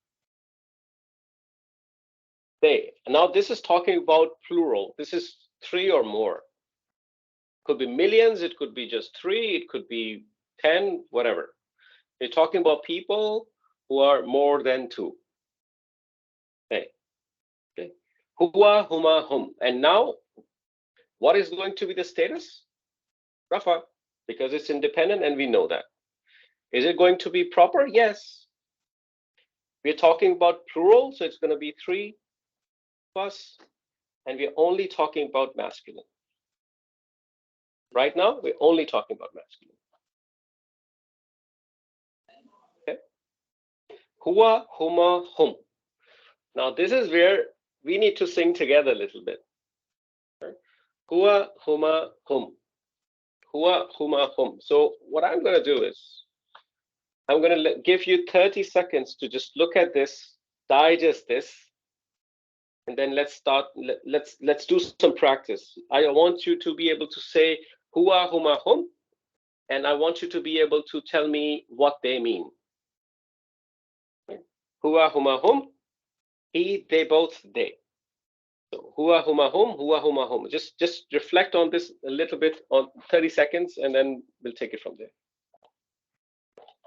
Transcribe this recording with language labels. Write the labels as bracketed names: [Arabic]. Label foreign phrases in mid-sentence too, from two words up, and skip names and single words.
[English] They. Now this is talking about plural. This is three or more. Could be millions, it could be just three, it could be 10, whatever. You're talking about people who are more than two. [Maltese] Okay. Okay. Huwa, huma, hum. [English] And now, what is going to be the status? Rafa, because it's independent and we know that. Is it going to be proper? Yes. We're talking about plural, so it's going to be 3 plus, and we're only talking about masculine. Right now, we're only talking about masculine. [Maltese] Okay. Huwa, huma, hum. [English] Now, this is where we need to sing together a little bit. [Maltese] Okay. Huwa, huma, hum. Huwa, huma, hum. [English] So what I'm going to do is, I'm going to give you 30 seconds to just look at this, digest this, and then let's start. Let's do some practice. I want you to be able to say [Maltese] huwa, huma, hum, [English] and I want you to be able to tell me what they mean. [Maltese] Huwa, huma, hum, [English] he, they, both, they. So [Maltese] huwa, huma, hum. [English] Just reflect on this a little bit on 30 seconds, and then we'll take it from there.